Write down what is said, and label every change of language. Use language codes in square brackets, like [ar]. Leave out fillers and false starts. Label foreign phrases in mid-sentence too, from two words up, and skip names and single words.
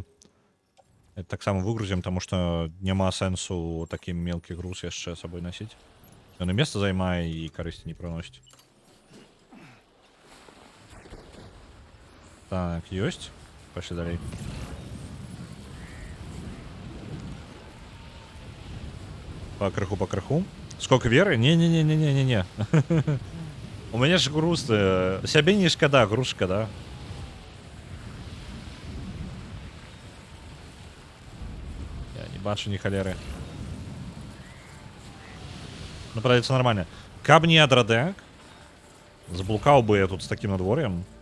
[be] Это таксама выгрузім, таму што няма сэнсу такі мелкі груз яшчэ сабой насіць. Ён і месца займае, і карысці не прыносіць. Так, ёсць. Пошли далей. По крыху. [ru] Сколько веры? Не. У меня ж груз. [be] Сябе не шкада, груз шкада. Я не бачу ні халеры. Ну, падаецца нормально. Каб не адрадек, заблукаў бы я тут з таким надвор'ем.